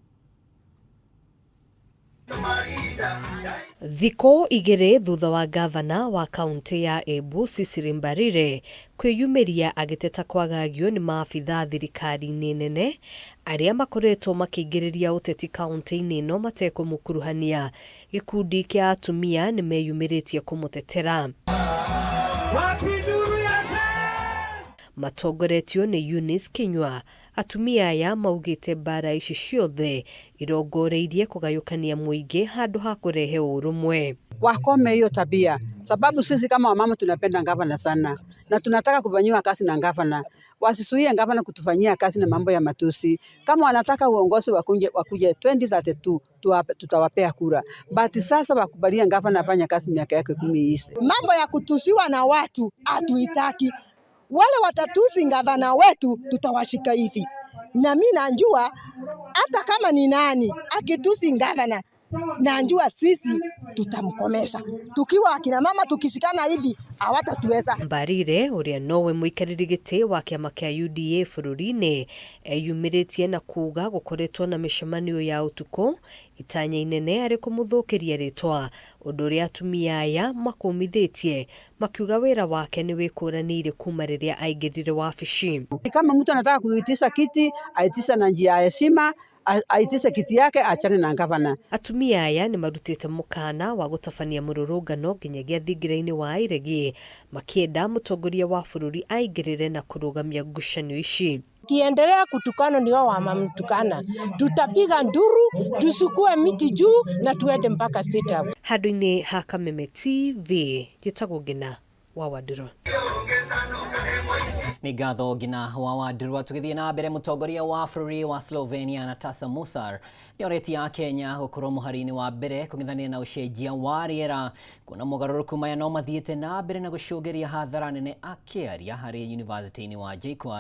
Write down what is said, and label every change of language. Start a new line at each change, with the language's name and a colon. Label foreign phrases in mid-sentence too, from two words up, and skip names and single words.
Kikuyu: Thikũ igĩrĩ thutha wa gavana wa kaunti ya Embu Cecily Mbarire kwĩyumĩria agĩteta kwagagio nĩ maabitha thirikari-inĩ nene arĩa makoretwo makĩingĩrĩria ũteti kaunti-inĩ ĩno matekũmũkuruhania, gĩkundi kĩa atumia nĩmeyumĩrĩtie kũmũtetera. Matongoretio nĩ Eunice Kinyua. Atumia aya maugĩte mbara ici ciothe irongoreirie kũgayũkania mũingĩ handũ ha kũrehe ũrũmwe.
Swahili: Wakome hiyo tabia, sababu sisi kama wamama tunapenda gavana sana na tunataka kufanyiwa kazi na gavana. Wasisuie gavana kutufanyia kazi na mambo ya matusi. Kama wanataka uongozi wakuje 2032 tutawapea kura. But sasa wakubalia gavana afanye kazi miaka yake 10 hizi. Mambo ya kutusiwa na watu hatuitaki. Wale watatusi gavana wetu tutawashika hivi. Na mimi najua hata kama ni nani akitusi gavana najua sisi tutamkomesha. Tukiwa akina mama tukishikana hivi hawatatuweza.
Kikuyu: Mbarire ũrĩa nowe mũikarĩri gĩtĩ wa kĩama kĩa UDA bũrũri-inĩ eyumĩrĩtie na kuuga gũkoretwo na mĩcemanio ya ũtukũ itanya inene arĩ kũmũthũkĩria rĩtwa, ũndũ ũrĩa atumia aya makũmithĩtie makiuga wĩra wake nĩ wĩkũranĩire kuma rĩrĩa aingĩrire wabici.
Swahili: Kama mtu anataka kuitisha kiti aitisha na njia ya heshima, aitishe kiti yake achane na gavana.
Kikuyu: Atumia aya nĩ marutĩte mũkana wa gũtabania mũrũrũngano nginyagia thingĩrĩ-inĩ wa iregi makienda mũtongoria wa bũrũri aingĩrĩre na kũrũgamia ngucanio ici.
Swahili: Kiendelea kutukana ni wao wamamtukana. Tutapiga nduru, tusukue miti juu na tuende mpaka State House.
Kikuyu: Handũ-inĩ ha Kameme TV, gĩtagwo Ngina. wa Wadiro. Ni gatho gina wa Wadiro tugithie na mbere mutongoria wa bũrũri wa Slovenia Natasa Musar ni oreti ya Kenya gukorwo muharini wa mbere kung'ithania na ucenjia wa riera kuna mugaruruku maya no mathiete na mbere na gucũngĩria hathara nene akiaria hari university-ini wa JKUAT.